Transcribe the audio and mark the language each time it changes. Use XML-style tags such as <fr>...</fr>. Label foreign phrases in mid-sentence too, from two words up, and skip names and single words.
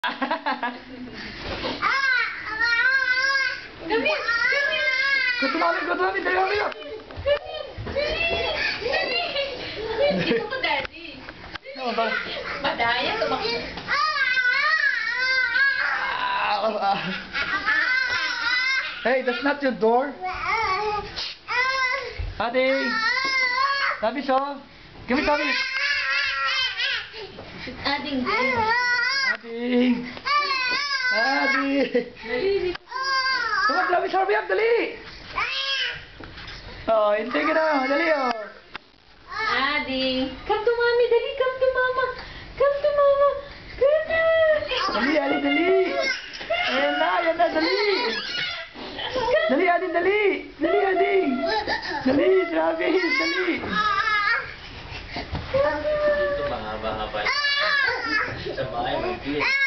<en>Come here, come here. Go to mommy, dali, hurry up.</en> <tl>Dito ko, Daddy. Ano ba? Madaya, tumakbo.</tl> <en>Hey, that's not your door.</en> <tl>Adi. Tabi siya.</tl> <en>Give me Tabi.</en> <tl>Ading. Adi. Adi.</tl> <en>Come on, Tabi, hurry up,</en> <tl>dali. Oh, hindi ka na. Dali, oh. Ading.</tl> <en>Come to mommy, dali. Come to mama. Come to mama. Come to.</en> <tl>Dali, Adi, dali. Ayan na, dali. Dali, Adi, dali. Dali, Adi. Dali, sabi, dali. Ito mahaba-haba. Sa bahay, may clip.</tl>